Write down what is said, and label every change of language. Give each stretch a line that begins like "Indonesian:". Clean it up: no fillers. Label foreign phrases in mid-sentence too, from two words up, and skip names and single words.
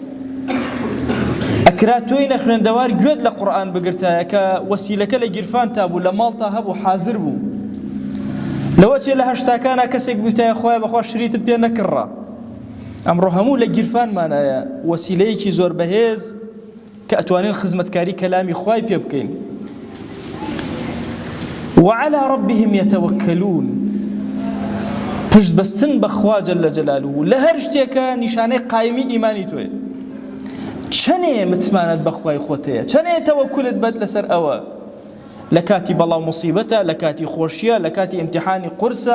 Central Kurdish: ئەکرا تۆی نەخوێندەوار گوێت لە قورئان بگرتایە کە وەسیلەکە لە گیرفان تا بوو، لە ماڵتا هەبوو، حازر بوو. لەوە چێ لە هەشتاکانە کەسێک بوویتایە خۆی بەخوا شریتت پێ نەکڕا. ئەمڕۆ هەموو لە گیرفانمانایە وەسیلەیەکی زۆر بەهێز کە ئەتوانین خزمەتکاری کەلامی خوای پێ بکەین.
Arabic: وعلى ربهم يتوكلون
Central Kurdish: پشت بەستن بەخوا
Arabic: جەل جەلاله
Central Kurdish: لە هەر شتێکە نیشانەی قایمی ئیمانی تۆیە. چەنێ متمانەت بەخوای خۆتەیە، چەنێ تەوەکولت بەت لەسەر ئەوە لە کاتی بەڵاو موسیبەتە، لە کاتی خۆشیە، لە کاتی ئیمتیحانی قورسە.